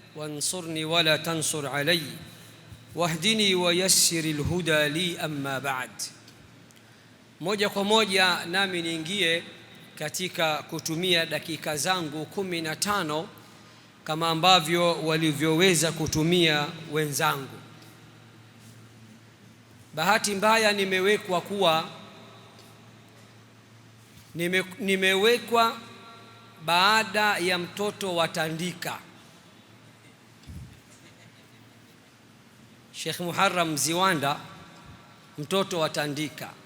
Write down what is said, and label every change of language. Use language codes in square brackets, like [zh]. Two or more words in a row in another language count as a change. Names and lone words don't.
[ar] وانصرني ولا تنصر علي واهدني ويسر الهدى لي أما بعد. [sw] Moja kwa moja nami niingie katika kutumia dakika zangu 15 kama ambavyo walivyoweza kutumia wenzangu. Bahati mbaya nimewekwa baada ya mtoto wa Tandika, Sheikh Muharram Ziwanda, mtoto wa Tandika.